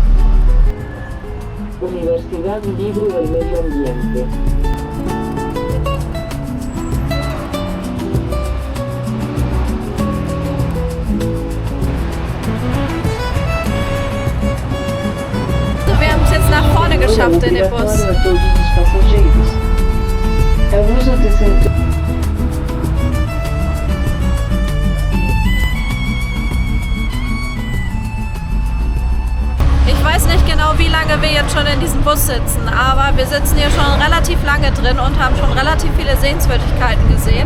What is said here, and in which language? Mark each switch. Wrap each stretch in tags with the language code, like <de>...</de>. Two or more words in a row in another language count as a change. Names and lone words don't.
<es>Universidad Libre del Medio Ambiente.</es> <de>So, wir haben es jetzt nach vorne geschafft in den Bus.</de> <pt>A todos os passageiros. É o uso de</pt> <de>Ich weiß nicht genau, wie lange wir jetzt schon in diesem Bus sitzen, aber wir sitzen hier schon relativ lange drin und haben schon relativ viele Sehenswürdigkeiten gesehen.</de>